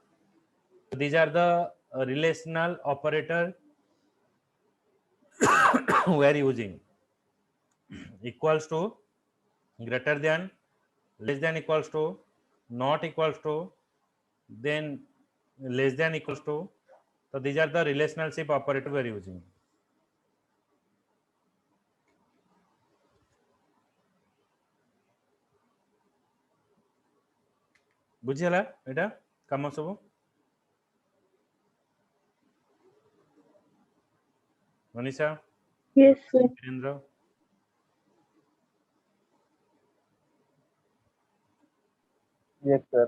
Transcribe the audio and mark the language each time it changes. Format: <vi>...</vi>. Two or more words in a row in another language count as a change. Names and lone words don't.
<en>These are the relational operator we are using. Equals to, greater than, less than equals to, not equals to, then less than equals to. So these are the relationship operator we are using.</en> <or>ବୁଝିଲା ଏଟା କାମ ସବ ମନୀଷା</or> <en>Yes, sir.</en> <or>वीरेंद्र</or> <en>Yes, sir.</en>